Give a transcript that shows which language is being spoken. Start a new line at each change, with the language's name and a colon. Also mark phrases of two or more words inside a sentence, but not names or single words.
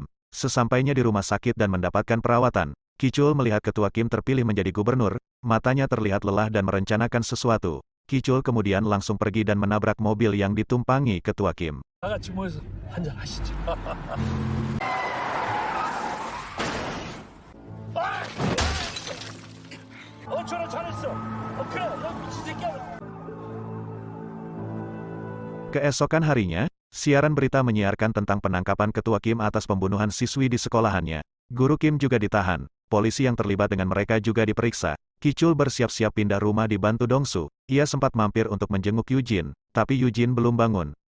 Indonesian: Sesampainya di rumah sakit dan mendapatkan perawatan, Kichul melihat Ketua Kim terpilih menjadi gubernur, matanya terlihat lelah dan merencanakan sesuatu. Kichul kemudian langsung pergi dan menabrak mobil yang ditumpangi Ketua Kim.
Korean: 다 같이 모여서 한잔 하시죠. 잘했어. 그래, 너 미친 새끼야.
Indonesian: Keesokan harinya, siaran berita menyiarkan tentang penangkapan Ketua Kim atas pembunuhan siswi di sekolahannya. Guru Kim juga ditahan. Polisi yang terlibat dengan mereka juga diperiksa. Kichul bersiap-siap pindah rumah dibantu Dong-su. Ia sempat mampir untuk menjenguk Eugene, tapi Eugene belum bangun.